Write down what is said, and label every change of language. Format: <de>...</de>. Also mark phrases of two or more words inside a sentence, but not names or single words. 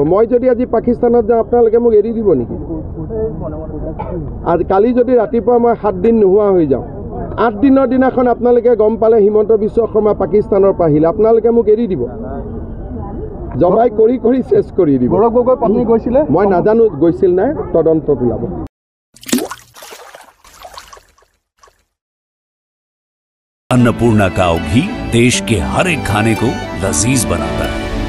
<as>মই যদি আজি পাকিস্তানত যাওঁ, আপোনালোকে মোক এৰি দিব নেকি? আজি কালি যদি ৰাতিপুৱা মই 7 দিন নোহোৱা হৈ যাওঁ, 8 দিনৰ দিনাখন আপোনালোকে গম পালে হিমন্ত বিশ্ব শৰ্মা পাকিস্তানৰ পৰা আহিলে, আপোনালোকে মোক এৰি দিব? জবাই কৰি কৰি চেছ কৰি দিব। গৌৰৱ গগৈৰ পত্নী গৈছিলে? মই নাজানো গৈছিল নাই, তদন্তত ওলাব।</as> <hi>अन्नपूर्णा काव घी देश के हर एक खाने को लजीज बनाता है।</hi>